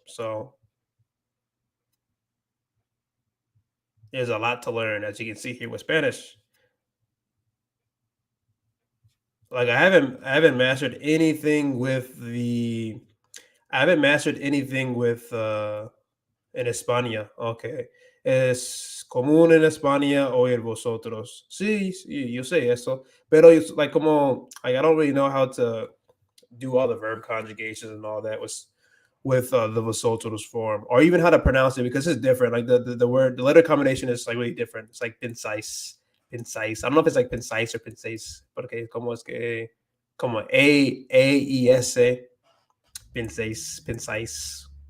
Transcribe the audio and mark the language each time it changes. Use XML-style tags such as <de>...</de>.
<en>So there's a lot to learn, as you can see here with Spanish. Like I haven't mastered anything with the I haven't mastered anything with</en> <es>en España.</es> <en>Okay.</en> <es>Es común en España oír vosotros. Sí, sí, yo sé eso.</es> <en>Pero it's like como like I don't really know how to do all the verb conjugations and all that with the vosotros form, or even how to pronounce it because it's different. Like the word, the letter combination is like really different. It's like pincise, pincise. I don't know if it's like pincise or pincise, but okay,</en> <es>como es que como</es> <en>A-E-S, pincise, pincise.</en>